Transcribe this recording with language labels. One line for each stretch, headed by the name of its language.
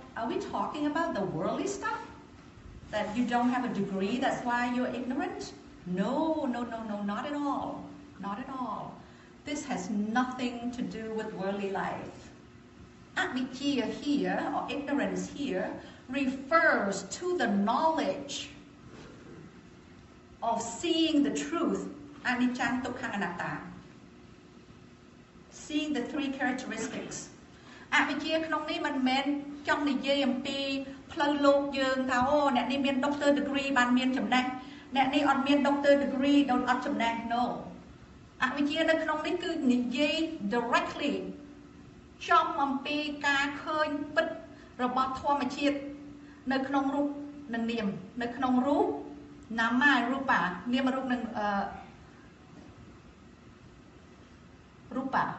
English: we talking about the worldly stuff that you don't have a degree that's why you're ignorant no not at all not at all this has nothing to do with worldly life Avijja here, or ignorance here, refers to the knowledge of seeing the truth, anicca, dukkha, anatta. Seeing the three characteristics.
Khmer: Avijja ក្នុងនេះមិនមែនចង់និយាយអំពីផ្លូវលោកយើងថាអូអ្នកនេះមាន doctor degree បានមានចំណេះអ្នកនេះអត់មាន doctor degree ដូចអត់ចំណេះ no អវិជ្ជានៅក្នុងនេះគឺនិយាយ directlyចំអំពីការឃើញពិតរបស់ធម្មជាតិនៅក្នុងរូបនិងនាមនៅក្នុងរូបនាមរូបានាមរូបនិងរូប